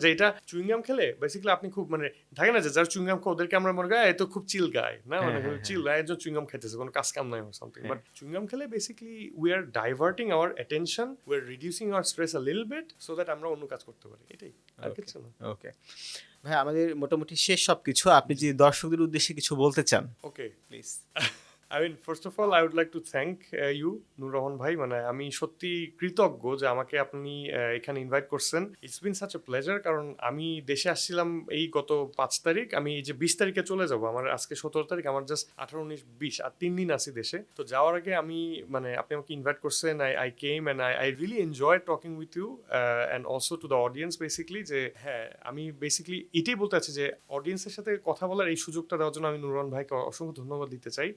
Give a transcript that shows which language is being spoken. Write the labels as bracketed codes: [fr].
[bn] যে এটা চুইংগাম খেলে বেসিক্যালি আপনি খুব, মানে থাকে না যে যারা চুইংগাম খায় ওদেরকে আমরা মনে করি এ তো খুব চিল গায়, না মানে চিল গায়, একজন চুইংগাম খাইতেছে, কোনো কাজ কাম নাই or something, but চুইংগাম খেলে basically [en] we are diverting our attention, we are reducing our stress a little bit, [bn] so that আমরা অন্য কাজ করতে পারি, এটাই, আর কিছু না। ওকে ভাই, আমাদের মোটামুটি শেষ সবকিছু, আপনি যদি দর্শকদের উদ্দেশ্যে কিছু বলতে চান। [en] Okay, please. I mean, first of all, I would like to thank you, Nur Rahman ভাই, [bn] মানে আমি সত্যি কৃতজ্ঞ যে আমাকে আপনি এখানে ইনভাইট করছেন। [en] it's been such a pleasure, [bn] কারণ আমি দেশে আসছিলাম এই গত 5 তারিখ, আমি এই যে 20 তারিখে চলে যাব, আমার আজকে 17 তারিখ, আমার জাস্ট 18, 19, 20 আর 3 দিন আছি দেশে। তো যাওয়ার আগে আমি, মানে আপনি আমাকে ইনভাইট করছেন, [en] I came and I really enjoy talking with you and also to the audience [bn] basically, যে হ্যাঁ আমি বেসিক্যালি এটাই বলতে চাচ্ছি যে অডিয়েন্সের সাথে কথা বলার এই সুযোগটা দেওয়ার জন্য আমি নুর রহমান ভাইকে অসংখ্য ধন্যবাদ দিতে চাই।